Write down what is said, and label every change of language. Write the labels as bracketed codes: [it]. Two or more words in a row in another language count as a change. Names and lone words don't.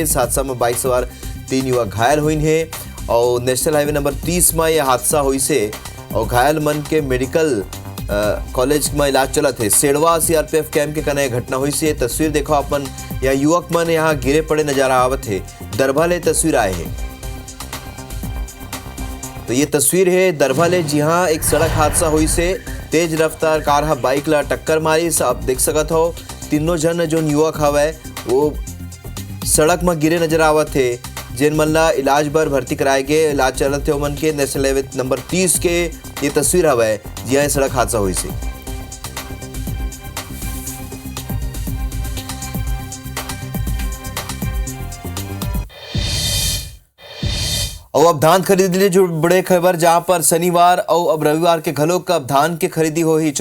[hne] इस हादसा में बाइक सवार 3 युवक घायल हुई है और [en] national highway number [hne] 30 में यह हादसा हुई से और घायल मन के [en] medical college [hne] में इलाज चला थे। सेड़वा सीआरपीएफ कैंप के कना घटना हुई से तस्वीर देखो अपन यहाँ युवक मन यहाँ गिरे पड़े नजर आवत है। दरभा ले तस्वीर आए हैं तो ये तस्वीर है दरभा ले जी हाँ एक सड़क हादसा हुई से तेज रफ्तार कार हा बाइक ला टक्कर मारी। आप देख सकत हो तीनों जन जो युवक हवे वो सड़क में गिरे नजर आवत थे जिन मन ला इलाज बर भर्ती कराए गए इलाज चलत थे मन के [en] national highway number [hne] 30 के ये तस्वीर हवे जी हाँ सड़क हादसा हुई से। और अब धान खरीदी लिए जो बड़े खबर जहां पर शनिवार और अब रविवार के घलों का धान के खरीदी हो ही।